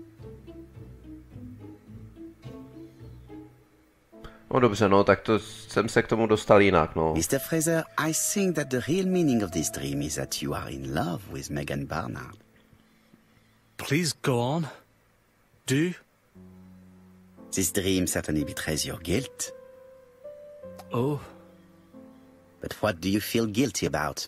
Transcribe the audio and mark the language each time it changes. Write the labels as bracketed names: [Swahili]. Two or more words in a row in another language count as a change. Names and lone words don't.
[Czech] No dobře, no, tak to jsem se k tomu dostal jinak, no. [English] Mr. Fraser, I think that the real meaning of this dream is that you are in love with Megan Barnard. Please go on. Do. This dream certainly betrays your guilt. Oh. But what do you feel guilty about?